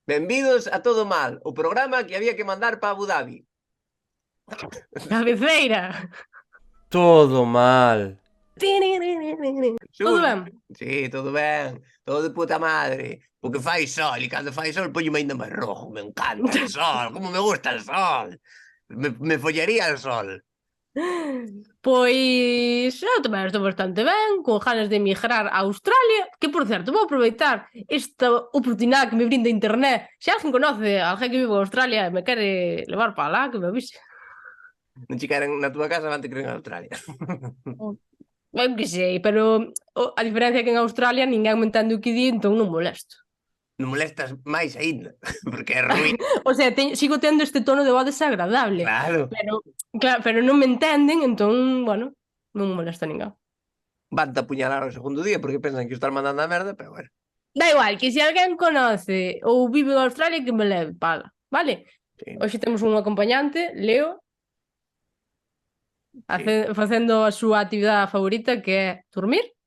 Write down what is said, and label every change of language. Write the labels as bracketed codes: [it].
[gl] Benvidos a Todo Mal, o programa que había que mandar para Abu Dhabi. Cabeceira. Todo mal. Todo Xulio? ben? Sí, todo ben, todo de puta madre. Porque fai sol, e cando fai sol poñome ainda máis rojo. [es] Me encanta el sol, como me gusta el sol. Me follaría el sol. [gl] Pois eu tamén estou bastante ben, con ganas de emigrar a Australia, que por certo vou aproveitar esta oportunidade que me brinda internet. Se alguén conoce a alguén que vive en Australia e me quere levar para lá, que me avise. Non che queren na túa casa, van te queren en Australia. Eu que sei, pero a diferencia é que en Australia ninguén me entende o que di, entón non molesto. Non molestas máis aínda, porque é ruín. O sea, sigo tendo este tono de voz desagradable, Claro. pero non me entenden, entón, bueno, non molesta a ninguén. Van te apuñalar o segundo día porque pensan que o estás mandando a merda, pero bueno. Da igual, que se alguén conoce ou vive en Australia que me leve pala, vale? Sí, Hoxe temos un acompañante, Leo, sí. facendo a súa actividade favorita que é dormir,